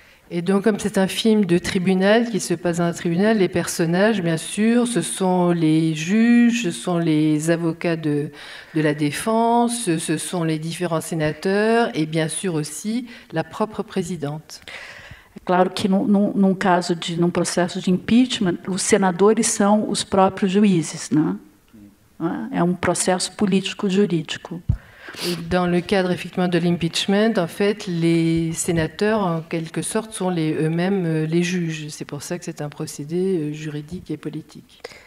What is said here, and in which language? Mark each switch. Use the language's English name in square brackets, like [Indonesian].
[French] Et donc, comme c'est un film de tribunal qui se passe dans un tribunal, les personnages, bien sûr, ce sont les juges, ce sont les avocats de la défense, ce sont les différents sénateurs et bien sûr aussi la propre présidente. [Portuguese] É claro que num processo de impeachment, os senadores são os próprios juízes, né? É processo político-jurídico. [French] Dans le cadre effectivement de l'impeachment, en fait, les sénateurs, en quelque sorte, sont eux-mêmes les juges. C'est pour ça que c'est un procédé juridique et politique.